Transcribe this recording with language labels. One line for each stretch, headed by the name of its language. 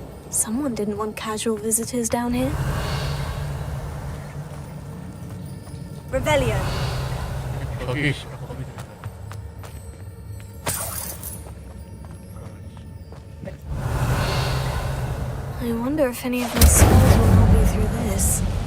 English: Someone didn't want casual visitors down here. Revelio.
Korean: 여기 씨발 거미 들어있다.
English: I wonder if any of my spells will help me through this.